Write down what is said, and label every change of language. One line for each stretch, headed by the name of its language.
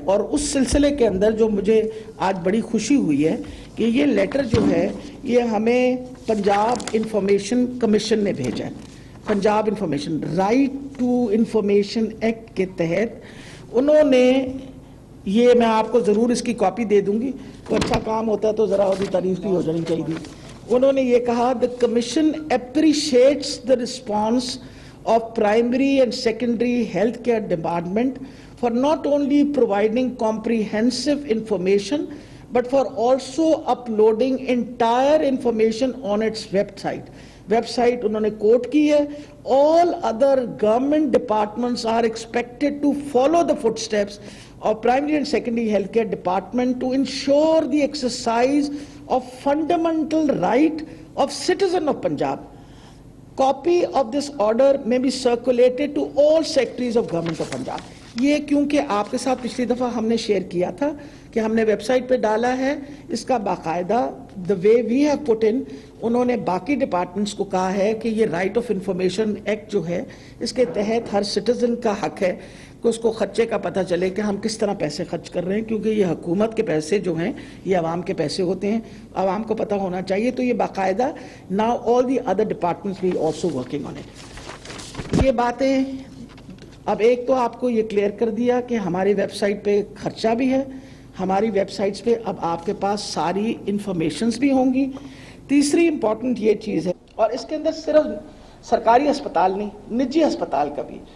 Urdu: اور اس سلسلے کے اندر جو مجھے آج بڑی خوشی ہوئی ہے کہ یہ لیٹر جو ہے یہ ہمیں پنجاب انفارمیشن کمیشن نے بھیجا ہے. Punjab information right to information act کے تحت انہوں نے یہ, میں آپ کو ضرور اس کی کاپی دے دوں گی, تو اچھا کام ہوتا ہے تو ذرا اور بھی تعریف بھی ہو جانی چاہیے. انہوں نے یہ کہا
English: the commission appreciates the response of primary and secondary healthcare department for not only providing comprehensive information but for also uploading entire information on its website.
Urdu: website انہوں نے کوٹ کی ہے.
English: all other government departments are expected to follow the footsteps of primary and secondary healthcare department to ensure the exercise of fundamental right of citizen of Punjab. Copy of this order may be circulated to all secretaries of government of Punjab.
Urdu: یہ کیونکہ آپ کے ساتھ پچھلی دفعہ ہم نے share کیا تھا کہ ہم نے ویب سائٹ پہ ڈالا ہے اس کا باقاعدہ
English: the way we have put in,
Urdu: انہوں نے باقی ڈپارٹمنٹس کو کہا ہے کہ یہ رائٹ آف انفارمیشن ایکٹ جو ہے اس کے تحت ہر سٹیزن کا حق ہے کہ اس کو خرچے کا پتہ چلے کہ ہم کس طرح پیسے خرچ کر رہے ہیں, کیونکہ یہ حکومت کے پیسے جو ہیں یہ عوام کے پیسے ہوتے ہیں, عوام کو پتہ ہونا چاہیے. تو یہ باقاعدہ
English: now all the other departments we also working on it.
Urdu: یہ باتیں اب ایک تو آپ کو یہ کلیئر کر دیا کہ ہماری ویب سائٹ پہ خرچہ بھی ہے, ہماری ویب سائٹس پہ اب آپ کے پاس ساری انفارمیشنز بھی ہوں گی. تیسری امپورٹنٹ یہ چیز ہے, اور اس کے اندر صرف سرکاری ہسپتال نہیں, نجی ہسپتال کا بھی.